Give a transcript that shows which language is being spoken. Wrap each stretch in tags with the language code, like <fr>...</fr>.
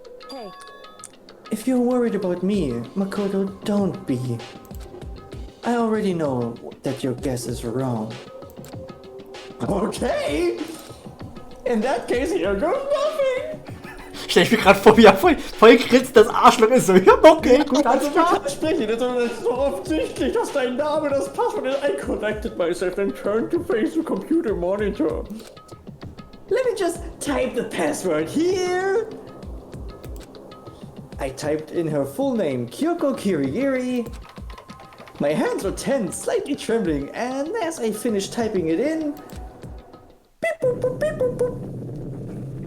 <en>hey, If you're worried about me, Makoto, don't be. I already know that your guess is wrong. Okay! In that case, here goes nothing!</en> <de>Stell ich mir gerade vor, wie er voll grinst, das Arschloch ist so. Ja, okay, gut, alles klar. Sprechen, das ist so offensichtlich, dass dein Name das Passwort ist.</de> <en>I connected myself and turned to face the computer monitor. Let me just type the password here. I typed in her full name, Kyoko Kirigiri. My hands were tense, slightly trembling, and as I finished typing it in, beep boop boop beep boop boop.</en>